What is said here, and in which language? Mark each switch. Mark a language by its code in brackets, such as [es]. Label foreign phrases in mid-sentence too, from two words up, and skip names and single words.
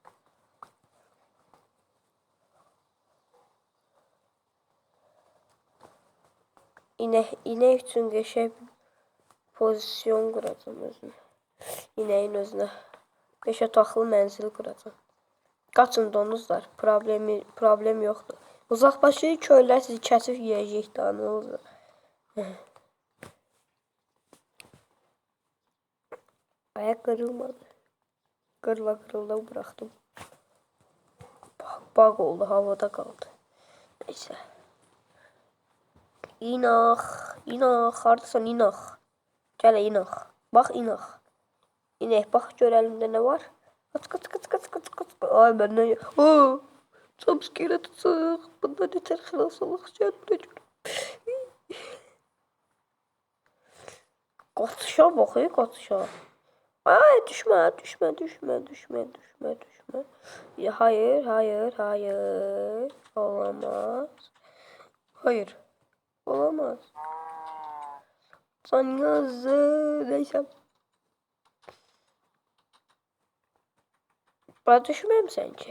[az] İnək üçün qəşəng pozisyon quracağım özümə. İnəyin özünə. 5 otaqlı mənzil quracağım. Qaçın donuzlar. Problem yoxdur. Uzaqbaşı köylər sizi kəsib yeyəcək daha nə olur. [tr] Ayak kırılmadı. Kırıla bıraktım. Bug oldu, havada kaldı. Neyse. [az] İnaq, hardasan inaq. Gəl inaq. Bax inaq. İnək, bax gör əlimdə nə var? Qaç. Ay məndən. Jumpscare atacaq. Bundan nətər xilas olaq gəl. Qaçışa bax, qaçışa. [tr] Ay düşme. Ya, hayır. Olamaz. Hayır. Olamaz. Sen yazı. Neyse. Bana düşmem sence?